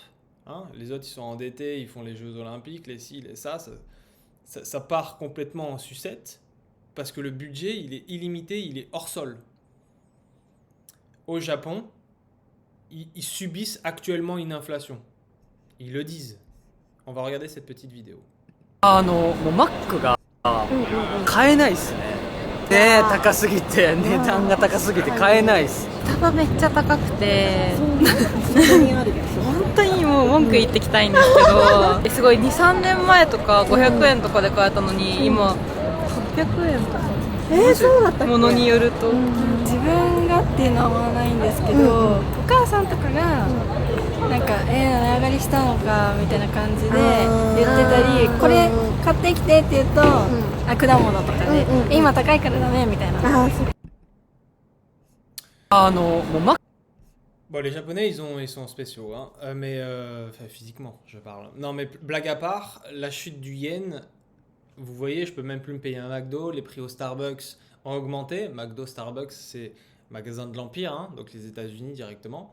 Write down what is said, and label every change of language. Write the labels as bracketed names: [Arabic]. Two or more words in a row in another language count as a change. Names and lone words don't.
[French] Hein, les autres, ils sont endettés, ils font les Jeux Olympiques, les ci, les ça part complètement en sucette parce que le budget, il est illimité, il est hors sol. Au Japon, ils subissent actuellement une inflation. Ils le disent. On va regarder cette petite vidéo. [Japanese] もうマックが買えないっすね。ね、高すぎて値段が高すぎて買えないっす。スタバめっちゃ高くて本当にもも文句言ってきたいんですけどすごい 2,3 年前とか500円とかで買えたのに今800円とかそうだったっけ。ものによると、自分がっていうのはないんですけど、お母さんとかがなんか値上がりしたのかみたいな感じで言ってたり、これ買ってきてって言うと、果物とかで、今高いからダメみたいな。もうマッ [French] Bon, les Japonais, ils sont spéciaux, hein. Mais enfin, physiquement, je parle. Non, mais blague à part, la chute du yen, vous voyez, je peux même plus me payer un McDo. Les prix au Starbucks ont augmenté. McDo, Starbucks, c'est magasin de l'Empire, hein, donc les États-Unis directement.